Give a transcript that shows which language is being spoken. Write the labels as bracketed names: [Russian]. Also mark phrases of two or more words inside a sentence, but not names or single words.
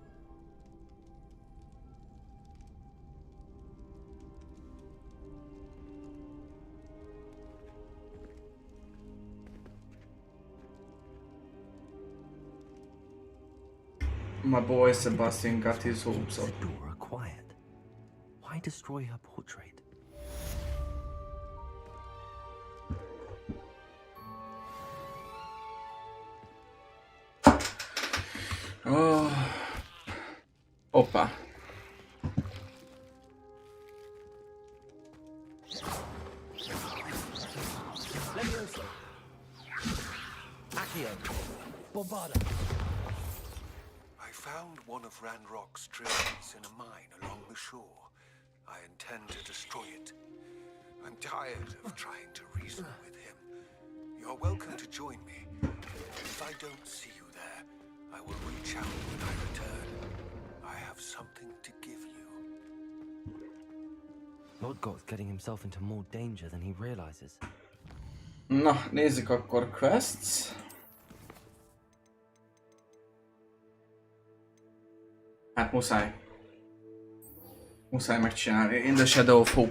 [English] My boy Sebastian got his hopes up. Isadora quiet. Why destroy her portrait? Oh. Opa. Leviosa. Accio. Bombarda. I found one of Ranrock's treasures in a mine along the shore. I intend to destroy it. I'm tired of trying to reason with him. You're welcome to join me. If I don't see you there, I will reach out when I return. I have something to give you. Lodgok's getting himself into more danger than he realizes. [Hungarian] Na, nézzük akkor quests. Hát muszáj. Muszáj megcsinálni. [English] In the Shadow of Hope.